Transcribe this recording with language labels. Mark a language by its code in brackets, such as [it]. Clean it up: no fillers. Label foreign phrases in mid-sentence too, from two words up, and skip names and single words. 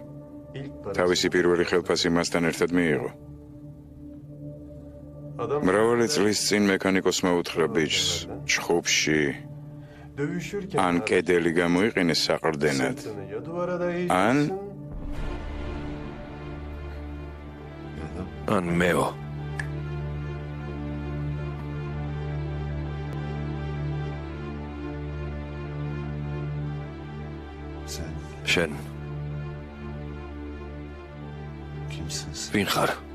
[tr] ilk parasını [ka] თავისი პირველი ხელფასი მასთან ერთად მიიღო. [tr] adam [ka] მრავალი წლის წინ მექანიკოსმა უთხრა ბიჭს, ჩხუბში [tr] dövüşürken [ka] ან კედელი გამოიყენე საყრდენად. [tr] sırtını ya duvara dayayacaksın ya da [ka] ან მეო. [tr] sen [ka] შენ [tr] kimsin sen? [ka] ვინ ხარ?